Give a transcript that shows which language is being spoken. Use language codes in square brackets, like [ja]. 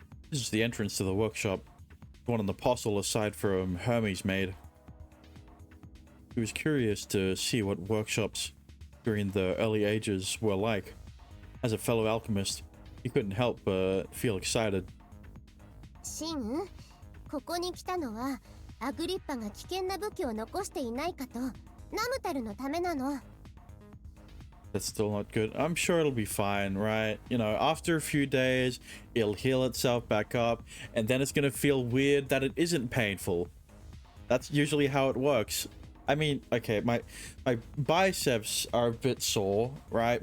[en] This is the entrance to the workshop, the one an apostle aside from Hermes made. He was curious to see what workshops during the early ages were like. As a fellow alchemist, he couldn't help but feel excited. [ja] Shin, ここに来たのはアグリッパが危険な武器を残していないかとナムタルのためなの。 [en] That's still not good. I'm sure it'll be fine, right? You know, after a few days, it'll heal itself back up, and then it's gonna feel weird that it isn't painful. That's usually how it works. I mean, okay, my biceps are a bit sore, right?